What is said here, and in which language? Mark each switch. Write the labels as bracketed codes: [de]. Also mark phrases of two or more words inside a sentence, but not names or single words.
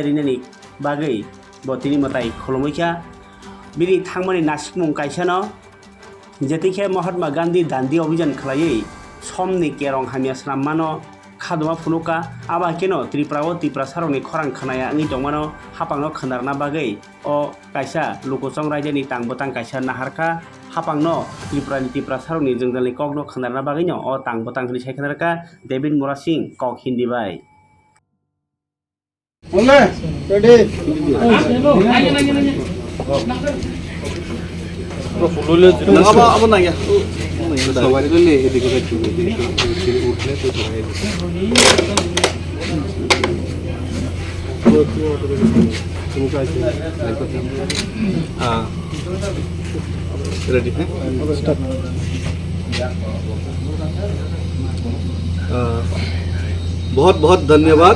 [trp] रिनानि बागै बतिनि मताइ खुलुमैखा बिनि थांमोनि नासिक मुं काइसानो जेतिखे महात्मा गांधी दान्दी अभियान खालायै समनि केरं हामिया स्नामानो खादमा फुनुका आबा केनो त्रिपुरा सारनि खरां खानाया आंनि दंमानो हापांनो खोनारना बागै अ काइसा लुकुसं रायजोनि तांबोतां काइसा नाहारखा हापांनो त्रिपुरा सारनि जोंजोंनि कगनो खोनारना बागैनो अ तांबोतांनि सायखनारका डेभिड मरा सिंह कक हिंदी बाय [hi] ओले रेडी apa nanya सवारी ले देखो उठले तो हाँ रेडी है बहुत बहुत धन्यवाद।